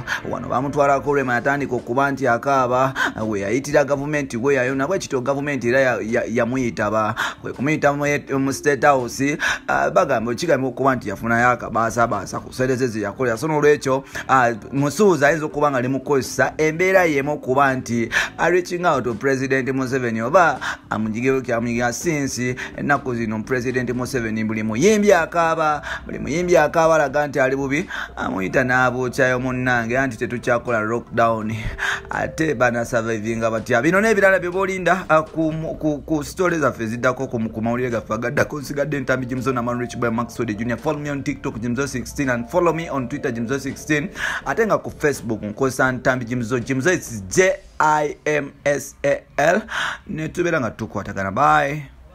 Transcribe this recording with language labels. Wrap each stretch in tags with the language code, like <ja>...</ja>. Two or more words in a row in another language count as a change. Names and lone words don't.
<lg>Wano bamutwalako Rema yatandika okuba nti akaaba we yayitira gavumenti we yayona bwe kityo gavumenti era yamuyitaba kwe kumuyita mu State House bagamba ekigambo okuba nti yafunayo akabaasa ku sente ze yakolera. so nolwekyo musuuza ayinza okuba nga limukozesa embeera yemu kuba nti</lg> <en>reaching out to President Museveni</en> <lg>oba amujigewo since ennaku zino President Museveni buli muyimbi akaaba alaga nti ali bubi amuyita n'abuukyayo munnange anti tetukyakola lockdown ate bana survivinga batya bino n'ebirala bye boolinda ku stories zaffe ziddako ku mawulire gaffe agaddako nsigadde Ntambi Jimzo na Man Rich Boy Maxwell Jr.</lg> <en>Follow me on TikTok Jimzo16 and follow me on Twitter Jimzo16</en> <lg>ate nga ku Facebook nkozesa</lg> <en>Ntambi Jimzo.</en> <lg>Jimzo is JIMSAL ne tubeera nga tukwatagana. Bye.</lg>